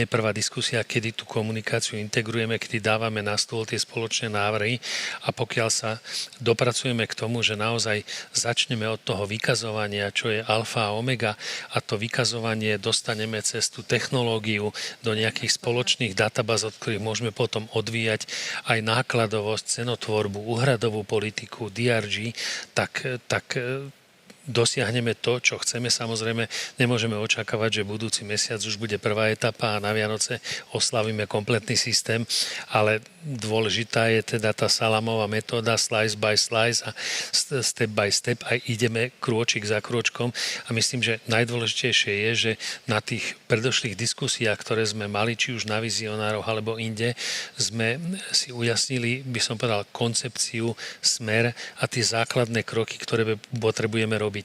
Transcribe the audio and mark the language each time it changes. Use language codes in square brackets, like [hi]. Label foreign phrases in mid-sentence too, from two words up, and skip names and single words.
[sk] je prvá diskusia, kedy tú komunikáciu integrujeme, kedy dávame na stôl tie spoločné návrhy a pokiaľ sa dopracujeme k tomu, že naozaj začneme od toho vykazovania, čo je alfa a omega a to vykazovanie dostaneme cez tú technológiu do nejakých spoločných databáz, od ktorých môžeme potom odvíjať aj nákladovosť, cenotvorbu, úhradovú politiku, DRG, tak dosiahneme to, čo chceme. Samozrejme, nemôžeme očakávať, že budúci mesiac už bude prvá etapa a na Vianoce oslavíme kompletný systém, ale dôležitá je teda tá salámová metóda [en] slice by slice [sk] a [en] step by step [sk] a ideme krôčik za krôčkom a myslím, že najdôležitejšie je, že na tých predošlých diskusiách, ktoré sme mali, či už na vizionároch alebo inde, sme si ujasnili, by som povedal, koncepciu, smer a tie základné kroky, ktoré potrebujeme robiť.